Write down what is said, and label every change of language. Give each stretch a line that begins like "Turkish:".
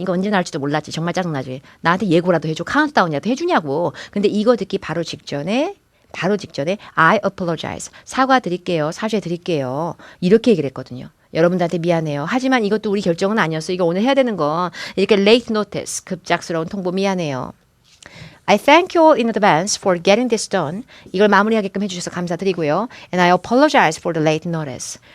Korean: 이거 언제 나올지도 몰랐지. 정말 짜증나지. 나한테 예고라도 해줘. 카운트다운이라도 해주냐고. 근데 이거 듣기 바로 직전에
English: I apologize.
Korean: 사과드릴게요. 사죄드릴게요. 이렇게 얘기를 했거든요. 여러분들한테 미안해요. 하지만 이것도 우리 결정은 아니었어. 이거 오늘 해야 되는 거. 이렇게 late notice, 급작스러운 통보 미안해요.
English: I thank you all in advance for getting this done.
Korean: 이걸 마무리하게끔 해주셔서 감사드리고요.
English: And I apologize for the late notice.